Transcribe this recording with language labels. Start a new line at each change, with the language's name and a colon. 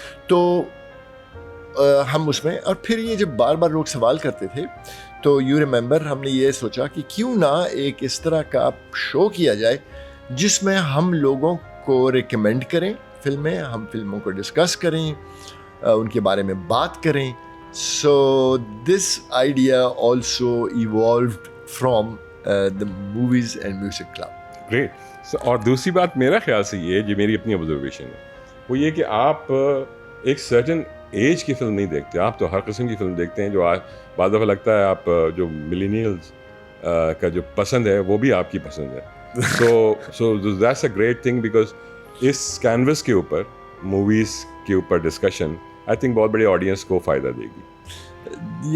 Urdu: تو ہم اس میں, اور پھر یہ جب بار بار لوگ سوال کرتے تھے تو
English: you remember
Urdu: ہم نے یہ سوچا کہ کیوں نہ ایک اس طرح کا شو کیا جائے جس میں ہم لوگوں کو ریکمینڈ کریں فلمیں, ہم فلموں کو ڈسکس کریں, ان کے بارے میں بات کریں.
English: So this idea also evolved from the movies and music club. Great.
Urdu: اور دوسری بات میرا خیال سے یہ جو میری اپنی آبزرویشن ہے وہ یہ کہ آپ ایک سرٹن ایج کی فلم نہیں دیکھتے, آپ تو ہر قسم کی فلم دیکھتے ہیں. جو آج بعض دفعہ لگتا ہے آپ جو ملینیلز کا جو پسند ہے وہ بھی آپ کی پسند ہے.
English: so that's a great thing, because
Urdu: اس canvas کے اوپر موویز کے اوپر ڈسکشن
English: I think
Urdu: بہت بڑی آڈینس کو فائدہ دے گی.